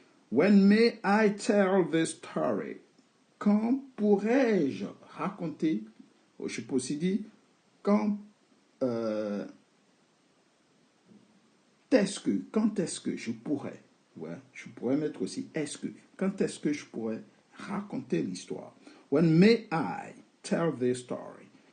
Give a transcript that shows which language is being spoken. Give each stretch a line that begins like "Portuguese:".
English: When may I tell the story?
French: Quand pourrais-je raconter? Je peux aussi dire, quand est-ce que je pourrais? Ouais, je pourrais mettre aussi est-ce que. Quand est-ce que je pourrais raconter l'histoire?
English: When may I tell the story?